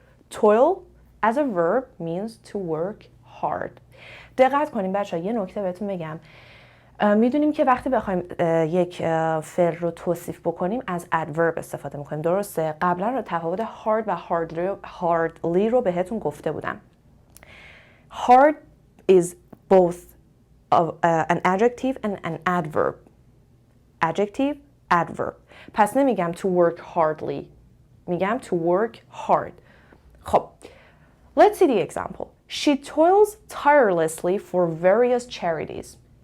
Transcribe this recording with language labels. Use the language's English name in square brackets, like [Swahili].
[English] Toil as a verb means to work hard. [Persian] دقت کنیم بچه ها، یه نکته بهتون بگم. میدونیم که وقتی بخوایم یک فعل رو توصیف بکنیم از adverb استفاده میکنیم. درسته؟ قبلا رو تفاوت hard و hardly رو بهتون گفته بودم. [English] Hard is both an adjective and an adverb. Adverb. [Persian] پس نمیگم [English] to work hardly. [Persian] میگم [English] to work hard. خب let's see the example. She toils tirelessly for various charities.